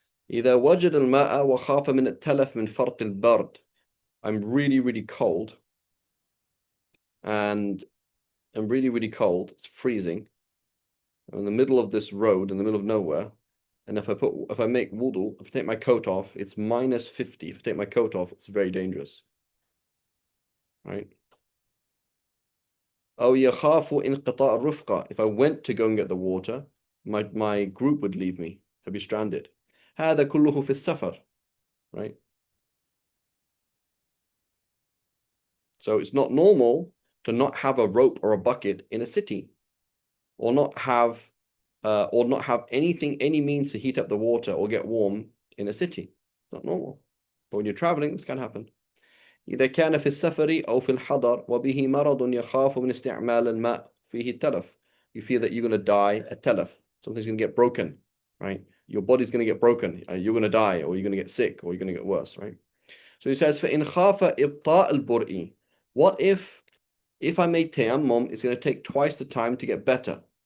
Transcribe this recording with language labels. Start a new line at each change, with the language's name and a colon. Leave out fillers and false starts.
Arabic: إذا وجد الماء وخاف من التلف من فرط البرد.
English: I'm really, really cold. And I'm really, really cold. It's freezing. I'm in the middle of this road, in the middle of nowhere. And if I make wudu, if I take my coat off, it's -50. If I take my coat off, it's very dangerous. Right?
Arabic: أو يخاف انقطاع الرفقة.
English: If I went to go and get the water, my group would leave me. I'd be stranded.
Arabic: هذا كله في السفر.
English: Right? So it's not normal to not have a rope or a bucket in a city, or not have anything, any means to heat up the water or get warm in a city. It's not normal. But when you're traveling, this can happen.
Arabic: إذا كان في السفر أو في الحضر وبه مرض يخاف من استعمال الماء فيه التلف.
English: You fear that you're going to die a telef. Something's going to get broken, right? Your body's going to get broken. You're going to die, or you're going to get sick, or you're going to get worse, right? So he says,
Arabic: فإن خاف إبطاء البرء
English: What if I made tayammum, it's going to take twice the time to get better?